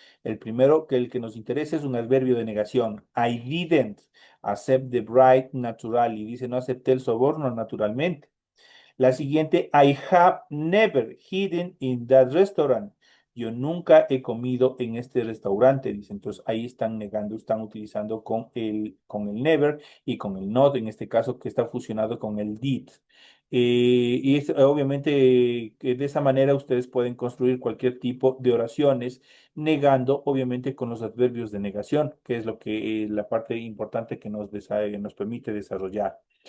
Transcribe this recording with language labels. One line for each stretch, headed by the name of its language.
Spanish: El primero, que el que nos interesa, es un adverbio de negación.
English: I didn't accept the bride naturally.
Spanish: Dice, no acepté el soborno naturalmente. La siguiente,
English: I have never eaten in that restaurant.
Spanish: Yo nunca he comido en este restaurante, dice. Entonces ahí están negando, están utilizando con el never y con el not, en este caso, que está fusionado con el did. Y es, obviamente que de esa manera ustedes pueden construir cualquier tipo de oraciones, negando, obviamente, con los adverbios de negación, que es lo que la parte importante que nos permite desarrollar.